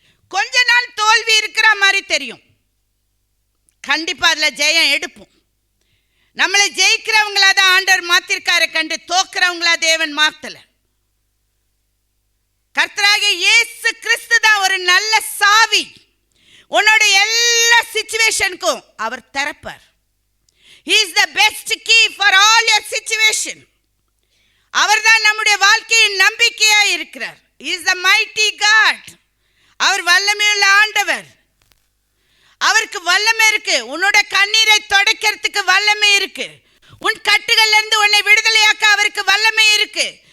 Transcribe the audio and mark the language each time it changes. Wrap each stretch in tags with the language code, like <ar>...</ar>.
<ta>கொஞ்ச நாள் தோல்வி இருக்கிற மாதிரி தெரியும், கண்டிப்பா அதுல ஜெயம் எடுப்போம். நம்மளை ஜெயிக்கிறவங்களா தான் ஆண்டவர் மாத்திருக்காரு கண்டு தோக்குறவங்களா தேவன் மாத்தல. கர்த்தராகிய இயேசு கிறிஸ்து தான் ஒரு நல்ல சாவி. உன்னோட எல்லா சிச்சுவேஷனுக்கும் அவர் திறப்பார்.</ta> <en>He is the best key for all your situation.</en> <ta>அவர் தான் நம்முடைய வாழ்க்கையின் நம்பிக்கையா இருக்கிறார்.</ta> <en>He is the mighty God.</en> <ta>அவர் வல்லமையுள்ள ஆண்டவர். அவருக்கு வல்லமை இருக்கு. உன்னோட கண்ணீரை துடைக்கிறதுக்கு வல்லமை இருக்கு. உன் கட்டுகள்ல இருந்து உன்னை விடுதலையாக்க அவருக்கு வல்லமை இருக்கு.</ta>